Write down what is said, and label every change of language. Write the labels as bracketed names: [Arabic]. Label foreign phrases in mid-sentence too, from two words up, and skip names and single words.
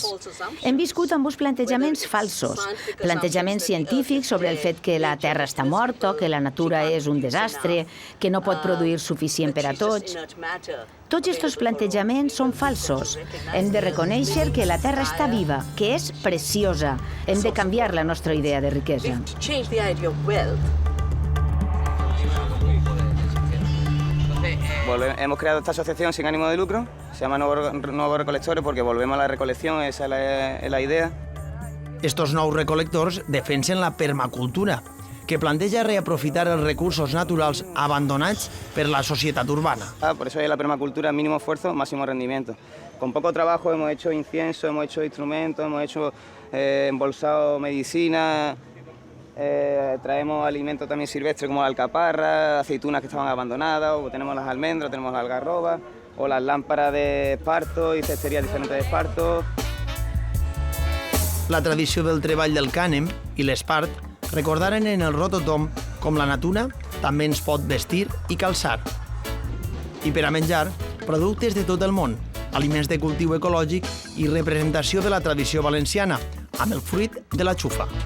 [Catalan] Hem viscut amb uns plantejaments falsos, plantejaments científics sobre el fet que la Terra està morta, que la natura és un desastre, que no pot produir suficient per a tots. Tots aquests plantejaments són falsos. Hem de reconèixer que la Terra està viva, que és preciosa. Hem de canviar la nostra idea de riquesa. [Spanish] Hemos creado esta asociación sin ánimo de lucro, se llama Nuevos Recolectores porque volvemos a la recolección, esa es la idea. [Catalan] Estos nous recolectors defensen la permacultura, que planteja reaprofitar els recursos naturals abandonats per la societat urbana. [Spanish] Por eso es la permacultura, mínimo esfuerzo, máximo rendimiento. Con poco trabajo hemos hecho incienso, hemos hecho instrumentos, hemos hecho embolsado medicina, traemos alimentos también silvestres como la alcaparra, aceitunas que estaban abandonadas, o tenemos las almendras, tenemos la algarroba, o las lámparas de esparto y cesterías diferentes de esparto. [Catalan] La tradició del treball del cànem i l'espart recordaren en el Rototom com la natura també ens pot vestir i calçar. I per a menjar, productes de tot el món, aliments de cultiu ecològic i representació de la tradició valenciana, amb el fruit de la xufa.